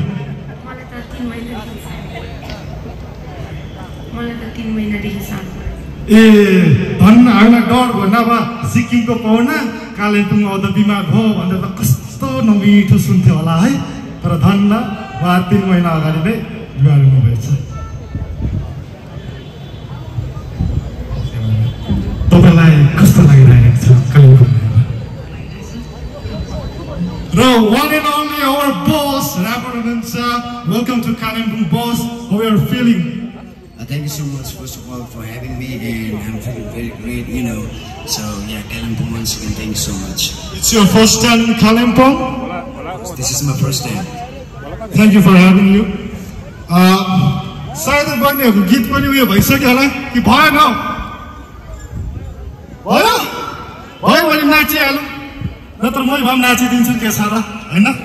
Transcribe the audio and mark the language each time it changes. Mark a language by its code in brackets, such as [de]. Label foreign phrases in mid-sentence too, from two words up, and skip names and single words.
[ne] मलाई त 3 महिनादेखि साह्रो ए भन्न हामीलाई डर भन्न अब सिक्किमको पाहुना कालिम्पोङ आउँदा बिमार भयो भनेर त कस्तो नमिठो सुन्थ्यो होला है तर धन्न उहाँ 3 महिना अगाडि नै बिमार हुनुभएछ तपाईँलाई कस्तो लागिरहेको छ कालिम्पोङ र [en] one and only our boss Rapper Anansa welcome to Kalimpong boss how are you feeling thank you so much first of all for having me and I'm feeling very great you know so yeah Kalimpong once again thank you so much it's your first time in Kalimpong this is my first time thank you for having you [ne] सायद बन्नेहरुको गीत पनि उयो भइसक्यो होला कि भएन भयो भयो भने नाचिहालौँ नत्र मै भम नाचिदिन्छु के छ र हैन